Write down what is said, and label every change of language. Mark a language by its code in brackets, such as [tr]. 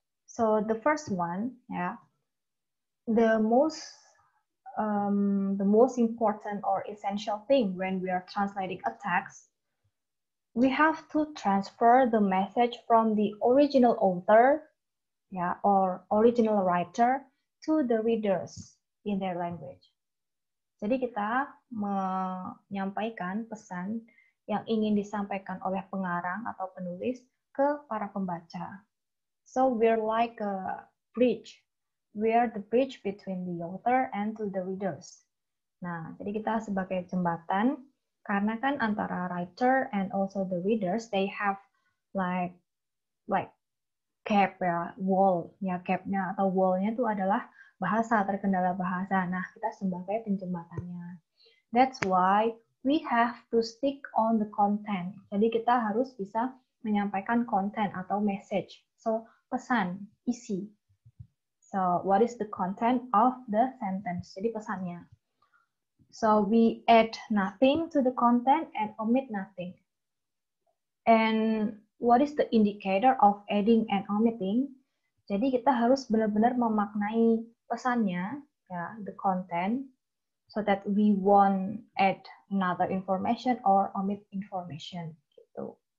[en] So the first one, yeah, the most important or essential thing when we are translating a text, we have to transfer the message from the original author, yeah, or original writer to the readers in their language. [id] Jadi kita menyampaikan pesan yang ingin disampaikan oleh pengarang atau penulis ke para pembaca. [en] So we're like a bridge. We are the bridge between the author and to the readers. [id] Nah, jadi kita sebagai jembatan, karena kan antara [en] writer and also the readers, they have like gap [id] ya, wall ya, gapnya atau wallnya itu adalah bahasa, terkendala bahasa. Nah, kita sebagai penjembatannya. [en] That's why we have to stick on the content. [id] Jadi kita harus bisa menyampaikan konten atau message. So, pesan, isi. [en] So, what is the content of the sentence? [id] Jadi pesannya. [en] So, we add nothing to the content and omit nothing. And what is the indicator of adding and omitting? [id] Jadi kita harus benar-benar memaknai pesannya, ya, [en] the content, so that we won't add another information or omit information. [id] Gitu.